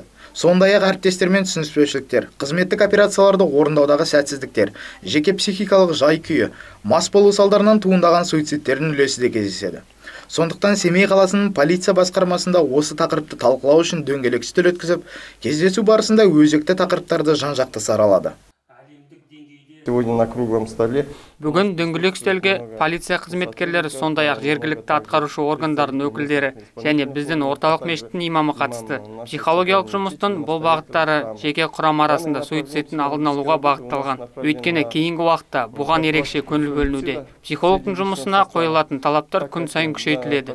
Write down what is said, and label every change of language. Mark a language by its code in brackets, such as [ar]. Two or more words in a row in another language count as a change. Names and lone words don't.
[kk] Сондай-ақ әріптестермен түсініспеушіліктер, қызметтік операцияларды орындаудағы сәтсіздіктер, жеке психикалық жай-күйі, мас болу салдарынан туындаған суицидтердің үлесі де кездеседі. Сондықтан Семей қаласының полиция басқармасында осы тақырыпты талқылау үшін дөңгелек үстел өткізіп, кездесу барысында өзекті тақырыптарды жан-жақты саралады. [ru] Сегодня на круглом столе [kk] Бүгін дөңгелек үстелге полиция қызметкерлері, сондай-ақ жергілікті атқарушы органдардың өкілдері және біздің орталық мешіттің имамы қатысты. Психологиялық жұмыстың бұл бағыттары жеке құрам арасында суицидтің алдын алуға бағытталған. Өйткені кейінгі уақытта бұған ерекше көңіл бөлінуде. Психологтың жұмысына қойылатын талаптар күн сайын күшейтіледі.